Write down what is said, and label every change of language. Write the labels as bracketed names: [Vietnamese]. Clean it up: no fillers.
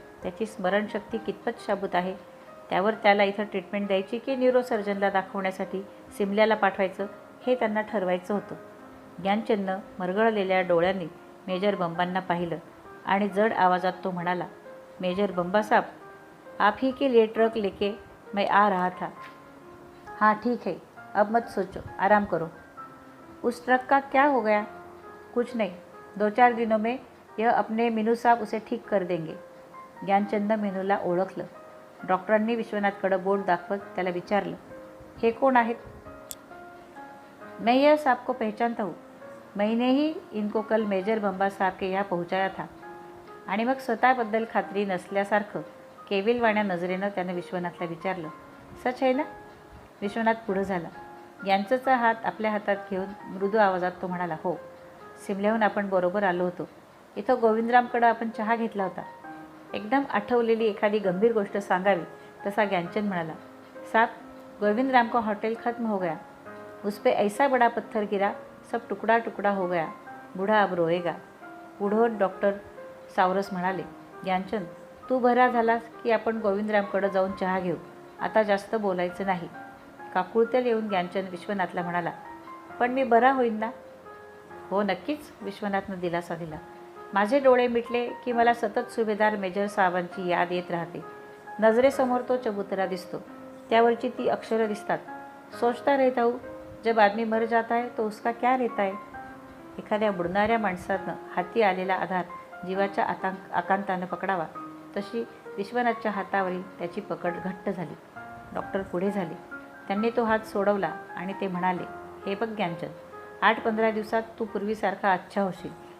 [Marathi] त्याची स्मरणशक्ती कितपत शाबूत आहे त्यावर त्याला इथं ट्रीटमेंट द्यायची की न्यूरोसर्जनला दाखवण्यासाठी सिमल्याला पाठवायचं हे त्यांना ठरवायचं होतं. ज्ञानचंदनं मरगळलेल्या डोळ्यांनी मेजर बंबांना पाहिलं आणि जड आवाजात तो म्हणाला, [Hindi] मेजर बंबा साहब, आप ही के लिए ट्रक लेके मैं आ रहा था. हाँ ठीक है, अब मत सोचो, आराम करो. उस ट्रक का क्या हो गया? कुछ नहीं, 2-4 दिनों में यह अपने मीनू साहब उसे ठीक कर देंगे. [Marathi] ज्ञानचंदनं मीनूला ओळखलं. डॉक्टरांनी विश्वनाथकडं बोट दाखवत त्याला विचारलं, हे कोण आहेत? [Hindi] मैं यह साहब को पहचानता हूँ. मैंने ही इनको कल मेजर बंबा साहब के यहाँ पहुँचाया था. [Marathi] आणि मग स्वतःबद्दल खात्री नसल्यासारखं केविलवाण्या नजरेनं त्यानं विश्वनाथला विचारलं, सच आहे ना? विश्वनाथ पुढं झाला. यांचंचा हात आपल्या हातात घेऊन मृदू आवाजात तो म्हणाला, हो, सिमल्याहून आपण बरोबर आलो होतो. इथं गोविंदरामकडं आपण चहा घेतला होता. एकदम आठवलेली एखादी गंभीर गोष्ट सांगावी तसा ज्ञानचंद म्हणाला, [Hindi] साहब, गोविंदराम का होटल खत्म हो गया. उस पे ऐसा बड़ा पत्थर गिरा, सब टुकड़ा टुकड़ा हो गया. बूढ़ा अब रोएगा. [Marathi] पुढं डॉक्टर सावरस म्हणाले, ज्ञानचंद, तू बरा झालास की आपण गोविंदरामकडं जाऊन चहा घेऊ. आता जास्त बोलायचं नाही. काकुळतेल येऊन ज्ञानचंद विश्वनाथला म्हणाला, पण मी बरा होईन ना? हो नक्कीच, विश्वनाथनं दिलासा दिला. माझे डोळे मिटले की मला सतत सुभेदार मेजर साहेबांची याद येत राहते. नजरेसमोर तो चबुतरा दिसतो, त्यावरची ती अक्षरं दिसतात. [Hindi] सोचता रहता हूँ, जब आदमी मर जाता है तो उसका क्या रहता है. [Marathi] एखाद्या बुडणाऱ्या माणसानं हाती आलेला आधार जीवाच्या आकांतानं पकडावा, तशी विश्वनाथच्या हातावरील त्याची पकड घट्ट झाली. डॉक्टर पुढे झाले. त्यांनी तो हात सोडवला आणि ते म्हणाले, हे बघ ज्ञानचंद, 8-15 दिवसात तू पूर्वीसारखा अच्छा होशील.